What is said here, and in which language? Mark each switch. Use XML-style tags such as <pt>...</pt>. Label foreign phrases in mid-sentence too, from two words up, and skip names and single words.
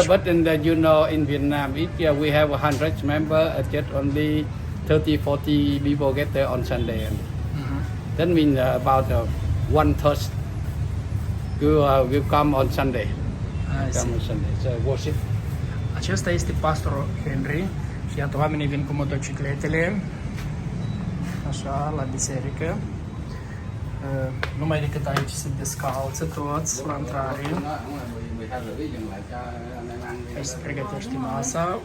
<en>But in in Vietnam, we have 100 member, just only 30, 40 people get there on Sunday. That means about 1/3 will come on Sunday. I see. Come on Sunday, so worship.</en> <ro>Acesta este pastorul Henry și iată oamenii vin cu motocicletele așa la biserică. Numai decât aici se descalță toți la intrare. Aici se pregătește masa.</ro>